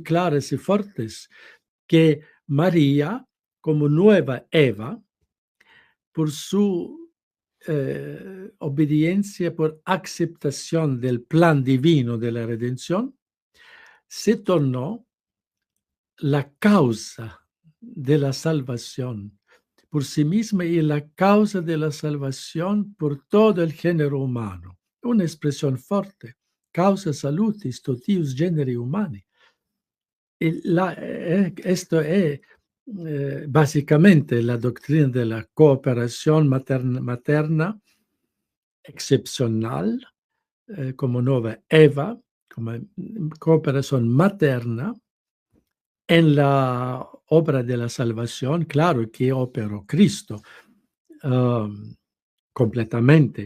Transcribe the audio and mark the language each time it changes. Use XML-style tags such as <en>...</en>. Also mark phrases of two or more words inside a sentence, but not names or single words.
<es>claras y fuertes, que María, como nueva Eva, por su obediencia, por aceptación del plan divino de la redención, se tornó la causa de la salvación por sí misma y la causa de la salvación por todo el género humano. Una expresión fuerte.</es> <la>Causa salutis totius generi humani.</la> <es>Esto es básicamente la doctrina de la cooperación materna excepcional, como nueva Eva, como cooperación materna En la obra de la salvación, claro que operó Cristo completamente.</es>